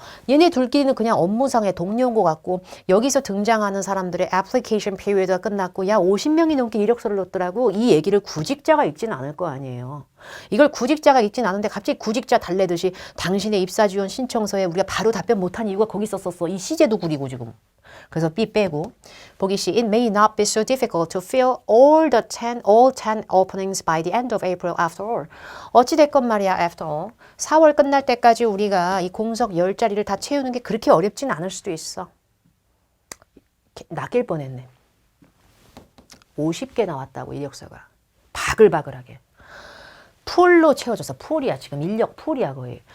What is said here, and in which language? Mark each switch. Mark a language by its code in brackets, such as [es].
[ko] 얘네 둘끼리는 그냥 업무상의 동료인 것 같고 여기서 등장하는 사람들의 애플리케이션 피리어드가 끝났고 야 50명이 넘게 이력서를 넣었더라고. 이 얘기를 구직자가 읽진 않을 거 아니에요. 이걸 구직자가 읽진 않은데 갑자기 구직자 달래듯이 당신의 입사 지원 신청서에 우리가 바로 답변 못한 이유가 거기 있었어. 이 시제도 구리고 지금. 그래서 B 빼고 보기 C [en] It may not be so difficult to fill all 10 openings by the end of April after all. [ko] 어찌됐건 말이야 [en] after all. [ko] 4월 끝날 때까지 우리가 이 공석 10자리를 다 채우는 게 그렇게 어렵진 않을 수도 있어. 낚일 뻔했네. 50개 나왔다고 이력서가. 바글바글하게. 풀로 채워져서 풀이야. 지금 인력 풀이야 거의.